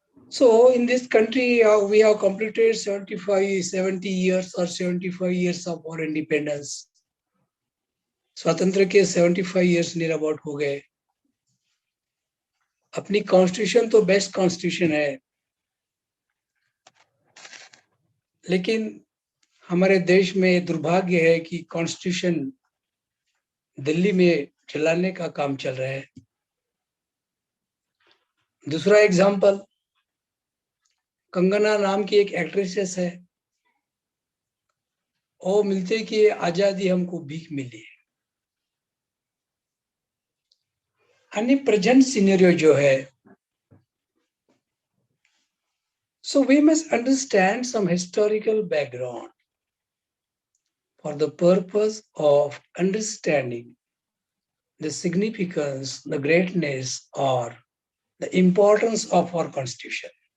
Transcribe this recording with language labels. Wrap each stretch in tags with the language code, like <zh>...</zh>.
<en>So in this country, we have completed 70 years of our independence.</en> <hi>स्वतंत्र के 75 years near about हो गए। अपनी कॉन्स्टिट्यूशन तो बेस्ट कॉन्स्टिट्यूशन है, लेकिन हमारे देश में दुर्भाग्य है कि कॉन्स्टिट्यूशन दिल्ली में चलाने का काम चल रहा है। दूसरा एग्जाम्पल, कंगना नाम की एक एक्ट्रेसेस है, वो मिलते कि आजादी हमको भीख मिली है। यानी प्रेजेंट सिनेरियो जो है,</hi> <en>so we must understand some historical background for the purpose of understanding the significance, the greatness, or the importance of our constitution.</en>